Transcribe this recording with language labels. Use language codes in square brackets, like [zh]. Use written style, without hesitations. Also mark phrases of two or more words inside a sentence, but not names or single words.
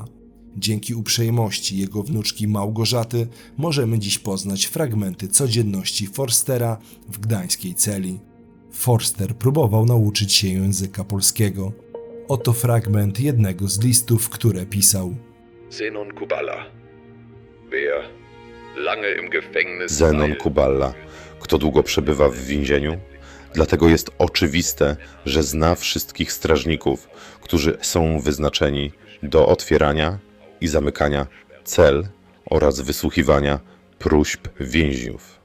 [pl] Dzięki uprzejmości jego wnuczki Małgorzaty możemy dziś poznać fragmenty codzienności Forstera w gdańskiej celi. Forster próbował nauczyć się języka polskiego. Oto fragment jednego z listów, które pisał. [de] Zenon Kubala. Wer lange im Gefängnis [pl] Zenon Kubala. Kto długo przebywa w więzieniu? Dlatego jest oczywiste, że zna wszystkich strażników, którzy są wyznaczeni do otwierania i zamykania cel oraz wysłuchiwania próśb więźniów.